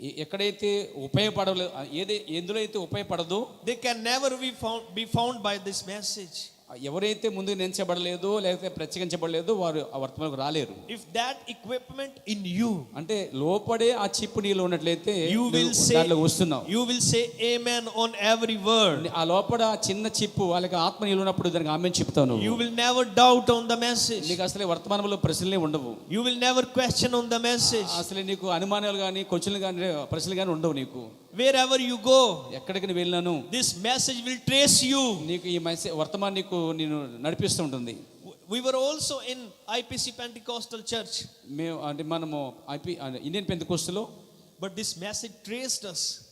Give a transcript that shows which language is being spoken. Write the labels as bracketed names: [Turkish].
[Telugu] ఎక్కడైతే ఉపయోగపడలేదు, ఎందులో అయితే ఉపయోగపడదో, [English] they can never be found by this message. [Telugu] ఎవరైతే ముందు నించబడలేదో లేకపోతే ప్రత్యేకించబడలేదో వారు ఆ వర్తమానంలోకి రాలేరు. [English] If that equipment in you, [Telugu] అంటే లోపడే ఆ చిప్ నీలో ఉన్నట్లయితే [English] you will say amen on every word. [Telugu] ఆ లోపల చిన్న చిప్ వాళ్ళకి ఆత్మ నీలో ఉన్నప్పుడు దానికి ఆమేన్ చెప్తాను. [English] You will never doubt on the message. [Telugu] నీకు అసలు వర్తమానంలో ప్రశ్నలే ఉండవు. [English] You will never question on the message. [Telugu] అసలు నీకు అనుమానాలు కానీ క్వశ్చన్లు కానీ ప్రశ్నలు కానీ ఉండవు. నీకు [English] wherever you go, [Telugu] ఎక్కడికి వెళ్ళినాను, [English] this message will trace you. [Telugu] నీకు ఈ వర్తమానం నీకు నేను నడిపిస్తూ ఉంటుంది. [English] We were also in IPC Pentecostal Church. [Telugu] మేము అంటే మనము Indian పెంతెకోస్తులో, [English] but this message traced us.